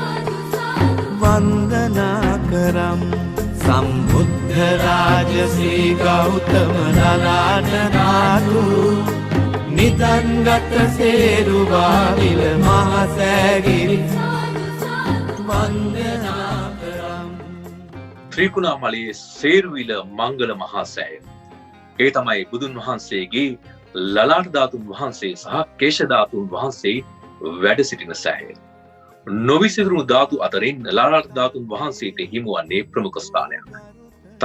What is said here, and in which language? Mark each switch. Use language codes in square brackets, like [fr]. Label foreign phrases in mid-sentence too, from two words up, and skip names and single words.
[si] වන්දනා කරම් සම්බුද්ධ රාජ ශ්‍රී ගෞතම ලලාට ධාතු නිදංගත සේරුවාවිල මහාසෑගිරි වන්දනා ත්‍රිකුණාමලයේ සේරුවිල මංගල මහා සෑය. ඒ තමයි බුදුන් වහන්සේගේ ලලාට ධාතුන් වහන්සේ සහ කේශ ධාතුන් වහන්සේ වැඩ සිටින සෑය. නොවිසිරුණු ධාතු අතරින් ලලාට ධාතුන් වහන්සේට හිමිවන්නේ ප්‍රමුඛ ස්ථානයක්.